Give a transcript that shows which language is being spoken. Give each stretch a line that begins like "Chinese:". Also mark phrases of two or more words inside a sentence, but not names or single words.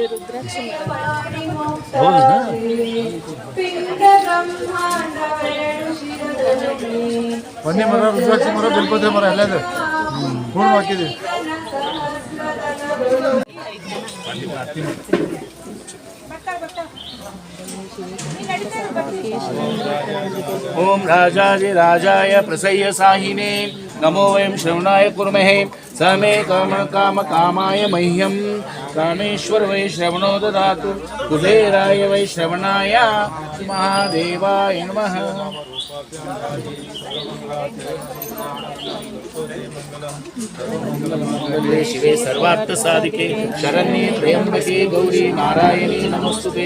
Kannada: ಒಂದೇ ಮರ, ರುದ್ರಾಕ್ಷಿ ಮರ, ಗಣಪತಿ ಮರ ಎಲ್ಲದು ಹೂಣು ಹಾಕಿದ್ವಿ.
Sanskrit: ಓಂ ರಾಜಾಯ ಪ್ರಸಯ್ಯ ಸಾಹಿನೇ ನಮೋ ವಯಂ ಶ್ರವಣಾಯ ಕುರ್ಮಹೇ ಸಮೇ ಕಾಮಾಯ ಮಹ್ಯಂ ರಾಮೇಶ್ವರ ವೈ ಶ್ರವಣೋ ದದಾತು ಕುಬೇರಾಯ ವೈ ಶ್ರವಣಾಯ ಮಹಾದೇವಾಯ ನಮಃ. ಶಿವೆ ಸರ್ವಾರ್ಥ ಸಾಧಿಕೆ ಶರಣ್ಯೇ ತ್ರ್ಯಂಬಕೆ ಗೌರಿ ನಾರಾಯಣಿ ನಮಸ್ತುತೆ.